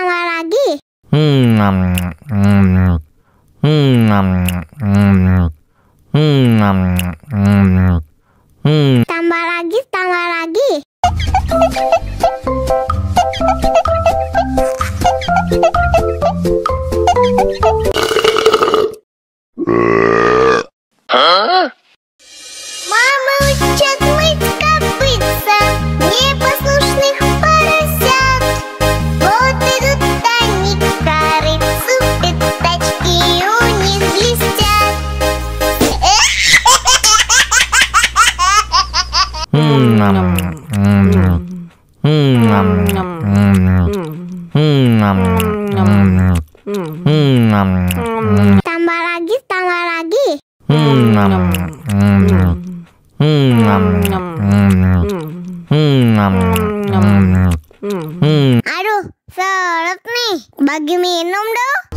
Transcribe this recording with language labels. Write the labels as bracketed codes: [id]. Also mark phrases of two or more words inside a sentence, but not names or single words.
[id] Tambah lagi. [ru] Мама учат мыть копытца непослушных поросят. Вот идут они к корыцу, пятачки у них блестят. [id] Tambah lagi. Aduh, seret nih, bagi minum dong.